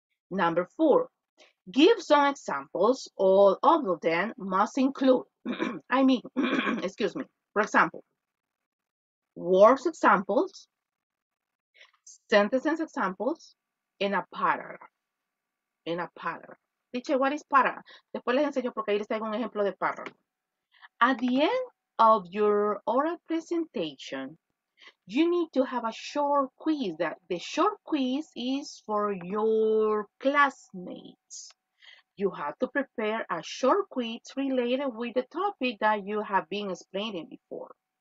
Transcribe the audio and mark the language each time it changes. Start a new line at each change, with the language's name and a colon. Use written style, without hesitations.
English: Number 4, give some examples. All of them must include, I mean, excuse me, for example, words examples, sentences examples, and a paragraph. Teacher, what is paragraph?
Spanish: Después les enseño porque ahí les traigo un ejemplo de párrafo.
English: At the end of your oral presentation, you need to have a short quiz. The short quiz is for your classmates. You have to prepare a short quiz related with the topic that you have been explaining before.